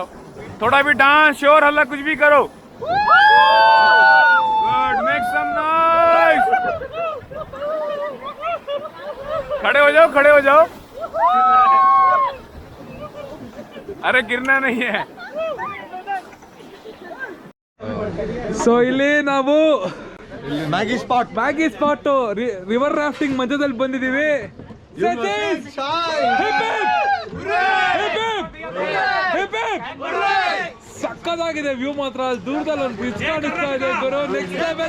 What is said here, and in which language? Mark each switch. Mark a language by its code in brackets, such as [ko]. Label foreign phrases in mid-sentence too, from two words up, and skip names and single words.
[hi] थोड़ा भी डांस शोर हल्ला कुछ भी करो. [en] Good. Make some noise. [hi] खड़े हो जाओ. अरे गिरना नहीं है. [kn] ಸೊ ಇಲ್ಲಿ ನಾವು Maggie spot. ಮ್ಯಾಗಿ ಸ್ಪಾಟ್ [en] river rafting [kn] ಮಧ್ಯದಲ್ಲಿ ಬಂದಿದ್ದೀವಿ. ಸತೀಶ್! [en] Hip hip! [kn] ಸಕ್ಕದಾಗಿದೆ ವ್ಯೂ ಮಾತ್ರ. ದೂರದಲ್ಲಿ ಒಂದು ಬ್ರಿಡ್ಜ್ ಕಾಣಿಸ್ತಾ ಇದೆ ಗುರು. [en] next level.